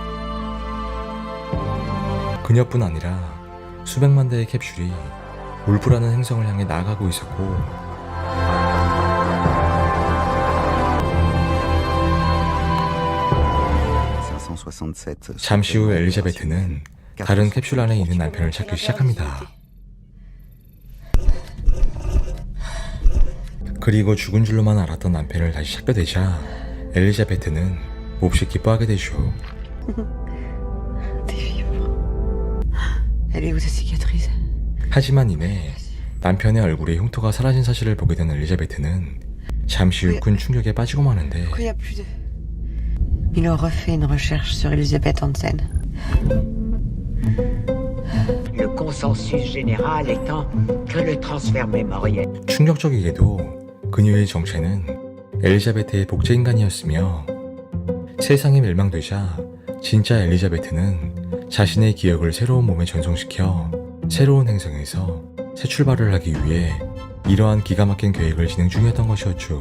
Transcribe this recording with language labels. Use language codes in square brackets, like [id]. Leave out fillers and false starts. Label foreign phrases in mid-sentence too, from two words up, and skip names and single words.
[ko] 그녀뿐 아니라 수백만 대의 캡슐이 울프라는 행성을 향해 나아가고 있었고 잠시 후 엘리자베트는 다른 캡슐 안에 있는 남편을 찾기 시작합니다. 그리고 죽은 줄로만 알았던 남편을 다시 찾게 되자 엘리자베트는 몹시 기뻐하게 되죠. [fr] T'es vivant. Elle est où ta cicatrice? [ko] 하지만 이내 남편의 얼굴에 흉터가 사라진 사실을 보게 된 엘리자베트는 잠시 후 큰 충격에 빠지고 마는데 [fr] Pourquoi y a plus de... Il a refait une recherche sur Elisabeth Hansen. Le consensus général étant que le transfert mémoriel [ko] 충격적이게도 그녀의 정체는 엘리자베트의 복제인간이었으며 세상이 멸망되자 진짜 엘리자베트는 자신의 기억을 새로운 몸에 전송시켜 새로운 행성에서 새 출발을 하기 위해 이러한 기가 막힌 계획을 진행 중이었던 것이었죠.